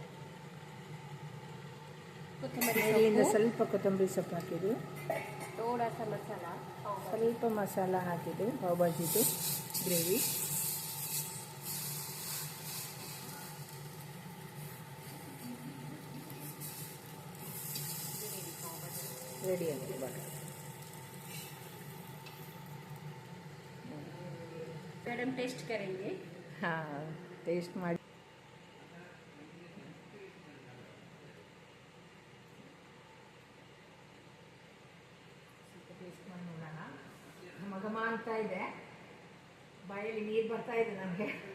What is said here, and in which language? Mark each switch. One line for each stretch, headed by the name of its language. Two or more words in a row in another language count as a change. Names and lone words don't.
Kannada: ಮೇಲಿಂದ ಸ್ವಲ್ಪ ಕೊತ್ತಂಬರಿ ಸೊಪ್ಪು ಹಾಕಿದ್ದು, ಸ್ವಲ್ಪ ಮಸಾಲ ಹಾಕಿದ್ದು, ಪಾವ್ ಭಾಜಿದು ಗ್ರೇವಿ. ರೆಡಿ ಆಗಿದೆ ಇವಾಗ.
Hindi: मैडम टेस्ट करेंगे.
Kannada: ಹಾಂ, ಟೇಸ್ಟ್ ಮಾಡಿ. ಟೇಸ್ಟ್ ಮಾಡಿ ನೋಡೋಣ. ಘಮ ಅಂತ ಇದೆ, ಬಾಯಲ್ಲಿ ನೀರು ಬರ್ತಾ ಇದೆ ನನಗೆ.